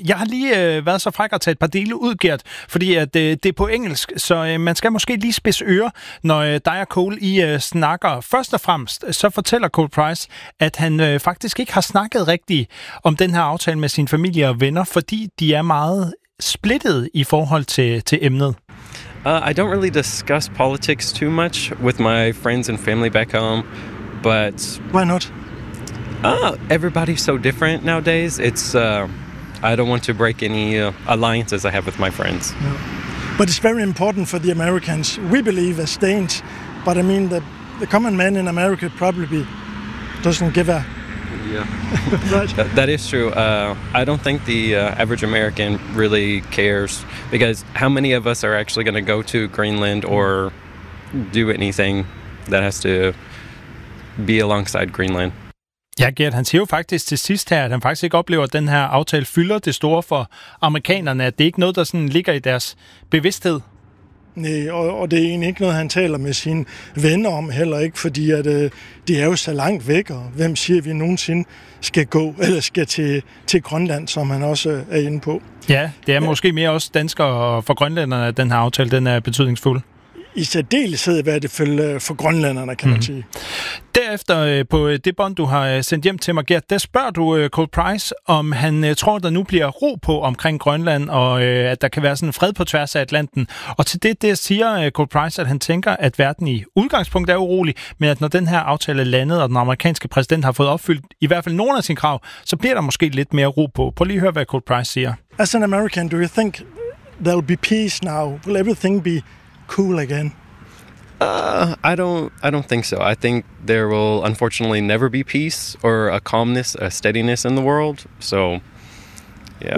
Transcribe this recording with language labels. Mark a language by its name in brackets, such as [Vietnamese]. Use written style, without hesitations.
[Danish] Jeg har lige været så fræk at tage et par dele ud, Gert, fordi at, det er på engelsk, så man skal måske lige spidse øre, når dig og Cole I snakker. Først og fremmest, så fortæller Cole Price, at han faktisk ikke har snakket rigtigt om den her aftale med sin familie og venner, fordi de er meget splittet i forhold til emnet. [English] I don't really discuss politics too much with my friends and family back home. But why not? Oh, everybody's so different nowadays. It's I don't want to break any alliances I have with my friends. No. But it's very important for the Americans. We believe as Danes, but I mean the common man in America probably doesn't give a. Yeah. Right. That is true. I don't think the average American really cares, because how many of us are actually going to go to Greenland or do anything that has to be alongside Greenland. [Danish] Ja, Gert, han siger jo faktisk til sidst her, at han faktisk ikke oplever, at den her aftale fylder det store for amerikanerne, at det ikke er noget, der sådan ligger i deres bevidsthed. Nej, og det er egentlig ikke noget, han taler med sine venner om heller ikke, fordi at, de er jo så langt væk, og hvem siger vi nogensinde skal gå eller skal til Grønland, som han også er inde på. Ja, det er måske mere også danskere for grønlænderne, at den her aftale den er betydningsfuld. I særdeleshed, hvad det følger for grønlænderne, kan man sige. Derefter på det bånd, du har sendt hjem til mig, Gert, der spørger du Cole Price, om han tror, der nu bliver ro på omkring Grønland, og at der kan være sådan fred på tværs af Atlanten. Og til det der siger Cole Price, at han tænker, at verden i udgangspunkt er urolig, men at når den her aftale er landet, og den amerikanske præsident har fået opfyldt i hvert fald nogle af sine krav, så bliver der måske lidt mere ro på. Prøv lige at høre, hvad Cole Price siger. [English] As an American, do you think there will be peace now? Will everything be cool again? I don't think so. I think there will unfortunately never be peace or a calmness, a steadiness in the world. So, yeah.